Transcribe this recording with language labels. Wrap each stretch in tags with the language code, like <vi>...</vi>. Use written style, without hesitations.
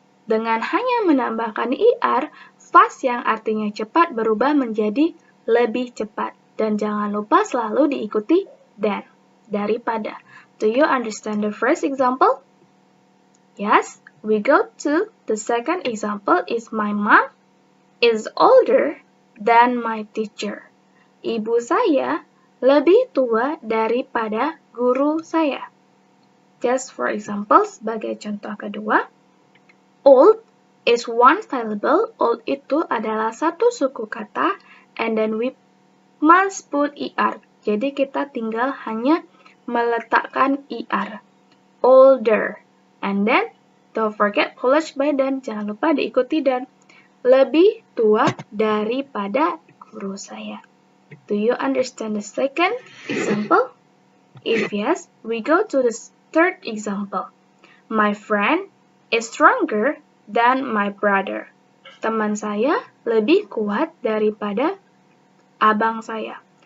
<id>Dengan hanya menambahkan er, fast yang artinya cepat berubah menjadi lebih cepat. Dan jangan lupa selalu diikuti than, daripada.</id> <en>Do you understand the first example? Yes, we go to the second example is my mom is older than my teacher.</en> <id>Ibu saya lebih tua daripada guru saya.</id> <en>Just for example,</en> <id>sebagai contoh kedua,</id> <en>old is one syllable. Old</en> <id>itu adalah satu suku kata,</id> <en>and then we must put er.</en> <id>Jadi kita tinggal hanya meletakkan er. Older.</id> <en>And then, don't forget followed by dan.</en> <id>Jangan lupa diikuti dan. Lebih tua daripada guru saya.</id> <en>Do you understand the second example? If yes, we go to the third example. My friend is stronger than my brother.</en> <id>Teman saya lebih kuat daripada abang saya.</id>